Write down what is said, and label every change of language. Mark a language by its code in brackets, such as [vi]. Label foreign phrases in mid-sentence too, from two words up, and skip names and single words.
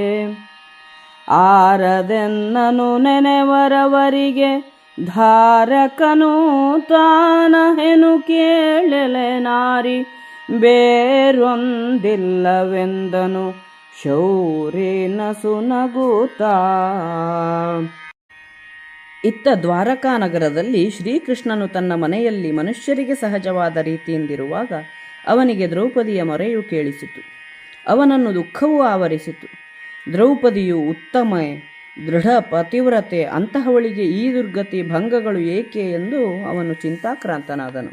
[kn] ಆರದೆನ್ನನು ನೆನೆವರವರಿಗೆ ಧಾರಕನು ತಾನಹೆನು ಕೇಳೆಲೆ ನಾರಿ ಬೇರೊಂದಿಲ್ಲವೆಂದನು ಶೌರ್ಯನ ಸುನಗುತ್ತಾ. ಇತ್ತ ದ್ವಾರಕಾನಗರದಲ್ಲಿ ಶ್ರೀಕೃಷ್ಣನು ತನ್ನ ಮನೆಯಲ್ಲಿ ಮನುಷ್ಯರಿಗೆ ಸಹಜವಾದ ರೀತಿಯಿಂದಿರುವಾಗ ಅವನಿಗೆ ದ್ರೌಪದಿಯ ಮೊರೆಯು ಕೇಳಿಸಿತು. ಅವನನ್ನು ದುಃಖವೂ ಆವರಿಸಿತು. ದ್ರೌಪದಿಯು ಉತ್ತಮೆ, ದೃಢ ಪತಿವ್ರತೆ, ಅಂತಹವಳಿಗೆ ಈ ದುರ್ಗತಿ ಭಂಗಗಳು ಏಕೆ ಎಂದು ಅವನು ಚಿಂತಾಕ್ರಾಂತನಾದನು.